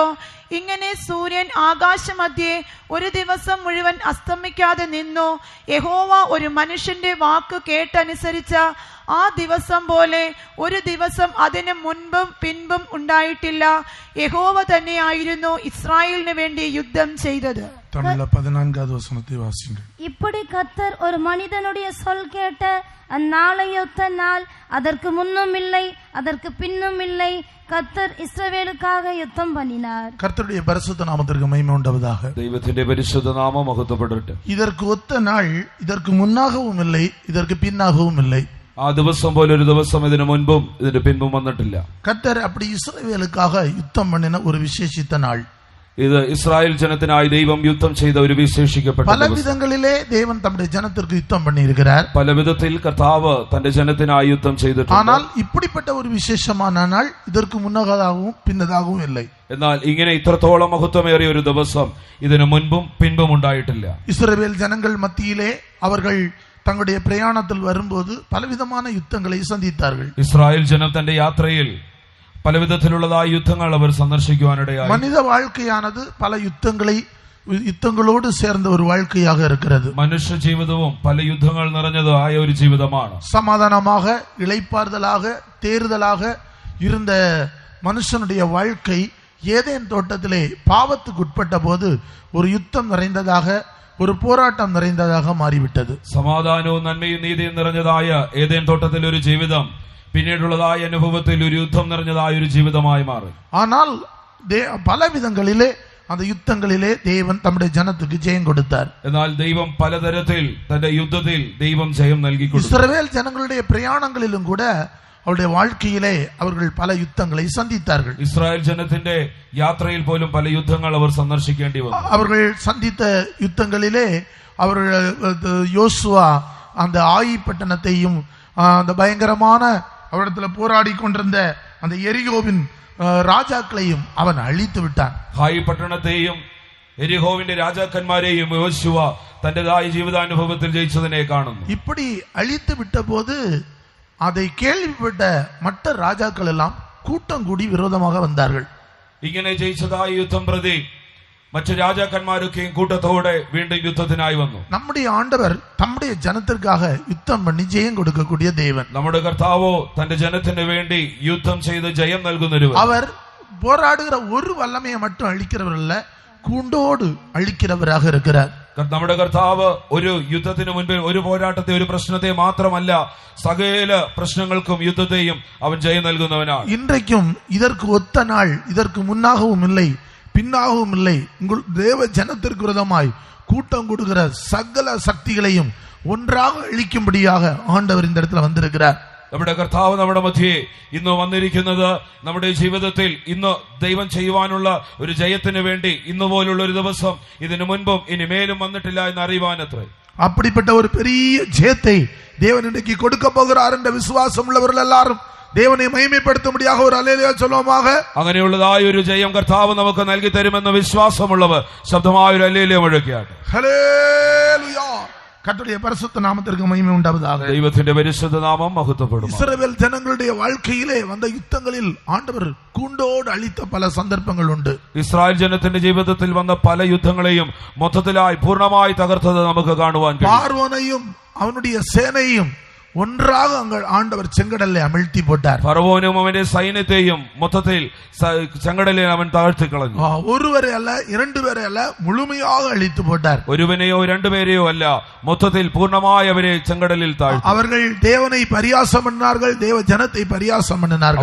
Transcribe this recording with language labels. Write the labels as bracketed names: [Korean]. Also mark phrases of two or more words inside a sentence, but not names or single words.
[Malayalam] ഇങ്ങനെ സൂര്യൻ ആകാശമധ്യേ ഒരു ദിവസം മുഴുവൻ അസ്തമിക്കാതെ നിന്നു. യഹോവ ഒരു മനുഷ്യന്റെ വാക്ക് കേട്ടനുസരിച്ച ആ ദിവസം പോലെ ഒരു ദിവസം അതിന് മുൻപും പിൻപും ഉണ്ടായിട്ടില്ല. യഹോവ തന്നെയായിരുന്നു ഇസ്രായേലിന് വേണ്ടി യുദ്ധം ചെയ്തത്. [Tamil] இப்படி கர்த்தர் ஒரு மனிதனுடைய சொல் கேட்ட அந்நாளையொத்த நாள் அதற்கு முன்னும் இல்லை அதற்கு பின்னும் இல்லை. கர்த்தர் இஸ்ரவேலுக்காக யுத்தம் பண்ணினார். கர்த்தருடைய பரிசுத்த நாமத்திற்கு மகிமை உண்டாவதாக. [Malayalam] ദൈവത്തിന്റെ പരിശുദ്ധ നാമം മഹത്വപ്പെടട്ടെ. [Tamil] இதற்கு ஒத்த நாள் இதற்கு முன்னாகவும் இல்லை இதற்கு பின்னாகவும் இல்லை. [Malayalam] ആ ദിവസം പോലെ ഒരു ദിവസം ഇതിനു മുൻപും ഇതിന് പിൻപും വന്നിട്ടില്ല. [Tamil] கர்த்தர் அப்படி இஸ்ரவேலுக்காக யுத்தம் பண்ணின ஒரு விசேஷித்த நாள். [Malayalam] ഇത് ഇസ്രായേൽ ജനത്തിനായി ദൈവം യുദ്ധം ചെയ്ത ഒരു വിശേഷിക്കപ്പെട്ട പല വിധങ്ങളിലെ ദൈവം തന്റെ ജനത്തിற்கு യുദ്ധം பண்ணியிருக்கிறார். പല വിധത്തിൽ കർത്താവ് തന്റെ ജനത്തിനായി യുദ്ധം ചെയ്തിട്ടുണ്ട്. [Tamil] ஆனால் இப்படிப்பட்ட ஒரு விசேஷமான நாள் இதற்கு முன்னதாகவும் பின்னதாகவும் இல்லை. [Malayalam] എന്നാൽ ഇങ്ങനെ ഇത്രത്തോളം മഹത്വമേറിയ ഒരു ദിവസം ഇതിനു മുൻപും പിൻപും ഉണ്ടായിട്ടില്ല. [Tamil] இஸ்ரவேல் ஜனங்கள் மத்தியிலே அவர்கள் தங்களுடைய பிரயாணத்தில் வரும்போது பலவிதமான யுத்தங்களை சந்தித்தார்கள். [Malayalam] ഇസ്രായേൽ ജനം തന്റെ യാത്രയിൽ പലവിധത്തിലുള്ളതായ യുദ്ധങ്ങൾ അവർ സന്ദർശിക്കുവാനിടയായി. [Tamil] மனித வாழ்க்கையானது பல யுத்தங்களோடு சேர்ந்த ஒரு வாழ்க்கையாக இருக்கிறது. [Malayalam] മനുഷ്യ ജീവിതവും പല യുദ്ധങ്ങൾ നിറഞ്ഞതായ ഒരു ജീവിതമാണ്. [Tamil] சமாதானமாக இளைப்பாறுதலாக தேறுதலாக இருந்த மனுஷனுடைய வாழ்க்கை ஏதேன் தோட்டத்திலே பாவத்துக்கு உட்பட்ட போது [Malayalam] ஒரு யுத்தம் [Tamil] நிறைந்ததாக ഒരു പോരാട്ടം നിറഞ്ഞதாக മാറിവിട്ടത്. [Malayalam] സമാധാനവും നന്മയും നീതിയും നിറഞ്ഞതായ ഏതേൻ തോട്ടത്തിൽ ഒരു ജീവിതം പിന്നീടുള്ളതായ അനുഭവത്തിൽ ഒരു യുദ്ധം നിറഞ്ഞതായ ഒരു ജീവിതമായി മാറി. [Tamil] ஆனால் பல விதங்களிலே அந்த யுத்தங்களிலே தேவன் தம்முடைய ஜனத்துக்கு ஜெயம் கொடுத்தார். [Malayalam] എന്നാൽ ദൈവം പലതരത്തിൽ തന്റെ യുദ്ധത്തിൽ ദൈവം ജയം നൽകി കൊടുത്തു. [Tamil] இஸ்ரவேல் ஜனங்களுடைய பிரயாணங்களிலும் கூட அவருடைய வாழ்க்கையிலே அவர்கள் பல யுத்தங்களை சந்தித்தார்கள். [Malayalam] ഇസ്രായേൽ ജനത്തിന്റെ യാത്രയിൽ പോലും പല യുദ്ധങ്ങൾ അവർ സന്ദർശിക്കേണ്ടി വന്നു. [Tamil] அவர்கள் சந்தித்த யுத்தங்களிலே அவர்கள் யோசுவா அந்த ஆயி பட்டணத்தையும் அந்த பயங்கரமான அவரிடத்துல போராடி கொண்டிருந்த அந்த எரிகோவின் ராஜாக்களையும் அவன் அழித்து விட்டான். [Malayalam] ഹായി പട്ടണത്തെയും എരിഹോവിന്റെ രാജാക്കന്മാരെയും യോശുവ തന്റേതായ ജീവിതാനുഭവത്തിൽ ജയിച്ചതിനെ കാണുന്നു. [Tamil] இப்படி அழித்து விட்ட போது அதை கேள்விப்பட்ட மற்ற ராஜாக்கள் எல்லாம் கூட்டம் கூடி விரோதமாக வந்தார்கள். [Malayalam] ഇങ്ങനെ ജയിച്ചതായ യുദ്ധം പ്രതി മറ്റു രാജാക്കന്മാരൊക്കെയും കൂട്ടത്തോടെ വീണ്ടും യുദ്ധത്തിനായി വന്നു. [Tamil] நம்முடைய ஆண்டவர் தம்முடைய ஜனத்திற்காக யுத்தம் பண்ணி ஜெயம் கொடுக்கக்கூடிய தேவன். [Malayalam] നമ്മുടെ കർത്താവോ തന്റെ ജനത്തിന് വേണ്ടി യുദ്ധം ചെയ്ത് ജയം നൽകുന്നൊരു. [Tamil] அவர் போராடுகிற ஒரு வல்லமையை மட்டும் அழிக்கிறவர் அல்ல, கூண்டோடு அழிக்கிறவராக இருக்கிறார். [Malayalam] നമ്മുടെ കർത്താവ് ഒരു യുദ്ധത്തിന് മുൻപിൽ ഒരു പോരാട്ടത്തെ ഒരു പ്രശ്നത്തെ മാത്രമല്ല സകല പ്രശ്നങ്ങൾക്കും യുദ്ധത്തെയും അവൻ ജയം നൽകുന്നവനാണ്. [Tamil] இன்றைக்கும் இதற்கு ஒத்த நாள் இதற்கு முன்னாகவும் இல்லை பின்னாகவும் இல்லை. உங்கள் தேவ ஜனத்திற்கு விரோதமாய் கூட்டம் கொடுக்கிற சகல சக்திகளையும் ஒன்றாக அழிக்கும்படியாக ஆண்டவர் இந்த இடத்துல வந்திருக்கிறார். [Malayalam] നമ്മുടെ കർത്താവ് നമ്മുടെ മധ്യേ ഇന്ന് വന്നിരിക്കുന്നത് നമ്മുടെ ജീവിതത്തിൽ ഇന്ന് ദൈവം ചെയ്യുവാനുള്ള ഒരു ജയത്തിന് വേണ്ടി ഇന്ന് പോലുള്ള ഒരു ദിവസം ഇതിനു മുൻപും ഇനി മേലും വന്നിട്ടില്ല എന്ന് അറിയുവാനത്രേ. [Tamil] அப்படிப்பட்ட ஒரு பெரிய ஜெயத்தை தேவன் இன்றைக்கு கொடுக்க போகிறார் என்ற விசுவாசம் உள்ளவர்கள் எல்லாரும் தேவனை மகிமைப்படுத்தும்படியாக ஒரு அல்லேலூயா சொல்லுவோமாக. [Malayalam] അങ്ങനെയുള്ളതായ ഒരു ജയം കർത്താവ് നമുക്ക് നൽകി തരുമെന്ന വിശ്വാസമുള്ളവർ ശബ്ദമായ ഒരു ഹല്ലേലൂയ മുഴക്കിയാട്ടെ. ഹല്ലേലൂയ. [Tamil] கர்த்தருடைய பரிசுத்த நாமத்திற்கு மகிமை உண்டாவதாக. [Malayalam] ദൈവത്തിന്റെ പരിശുദ്ധ നാമം മഹത്വപ്പെടും. [Tamil] இஸ்ரவேல் ஜனங்களுடைய வாழ்க்கையிலே வந்த யுத்தங்களில் ஆண்டவர் கூண்டோடு அழித்த பல சந்தர்ப்பங்கள் உண்டு. [Malayalam] ഇസ്രായേൽ ജനത്തിന്റെ ജീവിതത്തിൽ വന്ന പല യുദ്ധങ്ങളെയും മൊത്തത്തിലായി പൂർണ്ണമായി തകർത്തത് നമുക്ക് കാണുവാൻ കഴിയും. [Tamil] பார்வோனையும் அவனுடைய சேனையும் ஒன்றாக அங்கள் ஆண்டவர் செங்கடலை அமிழ்த்தி போட்டார். [Malayalam] ഫറവോനും അവന്റെ സൈന്യത്തെയും മൊത്തത്തിൽ ചെങ്കടലിൽ അവൻ താഴ്ത്തി കളഞ്ഞു. [Tamil] ஒருவரை அல்ல, இரண்டு பேரை அல்ல, முழுமையாக அழித்து போட்டார். [Malayalam] ഒരുവനെയോ രണ്ടുപേരെയോ അല്ല, മൊത്തത്തിൽ പൂർണ്ണമായി അവരെ ചെങ്കടലിൽ താഴ്ത്തി. [Tamil] அவர்கள் தேவனை பரியாசம் பண்ணினார்கள், தேவ ஜனத்தை பரியாசம் பண்ணினார்கள்.